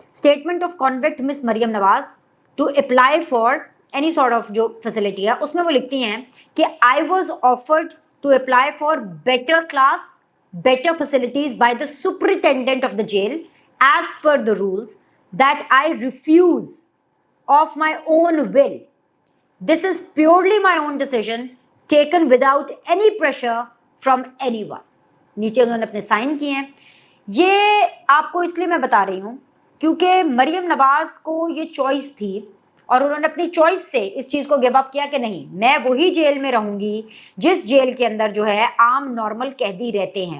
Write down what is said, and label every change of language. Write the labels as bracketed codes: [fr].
[en] statement of convict miss Maryam Nawaz to apply for any sort of [hi] जो facility है, उसमें वो लिखती हैं कि [en] I was offered to apply for better class, better facilities by the superintendent of the jail as per the rules that I refuse of my own will. This is purely my own decision taken without any pressure from anyone. [hi] नीचे उन्होंने अपने sign किए हैं। ये आपको इसलिए मैं बता रही हूँ क्योंकि मरियम नवाज को ये चॉइस थी और उन्होंने अपनी चॉइस से इस चीज़ को गिव अप किया कि नहीं, मैं वही जेल में रहूंगी जिस जेल के अंदर जो है आम नॉर्मल कैदी रहते हैं।